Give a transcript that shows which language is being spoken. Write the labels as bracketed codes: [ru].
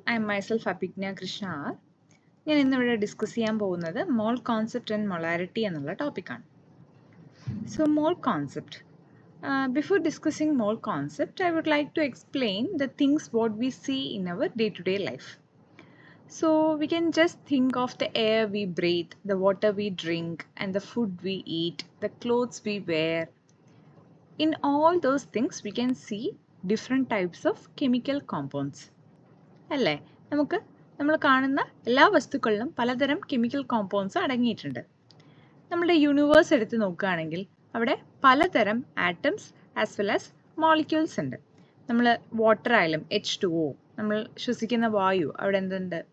[en] I am myself Abhigna Krishna R. [ml] ഞാൻ ഇന്നിവിടെ discuss ചെയ്യാൻ പോകുന്നത് മോൾ കോൺസെപ്റ്റ് ആൻഡ് മൊളാരിറ്റി എന്നുള്ള ടോപ്പിക്കാണ്. So mall concept. [en] Before discussing mole concept, I would like to explain the things what we see in our day-to-day life. So we can just think of the air we breathe, the water we drink, and the food we eat, the clothes we wear. In all those things, we can see different types of chemical compounds. [ml] അല്ലേ? നമ്മൾ കാണുന്ന എല്ലാ വസ്തുക്കളിലും പലതരം chemical compounds അടങ്ങിയിട്ടുണ്ട്. നമ്മുടെ universe എടുത്ത് നോക്കുകയാണെങ്കിൽ അവിടെ പലതരം atoms as well as molecules ഉണ്ട്. നമ്മൾ വാട്ടർ ആയാലും H2O, നമ്മൾ ശ്വസിക്കുന്ന വായു, അവിടെ എന്തുണ്ട്?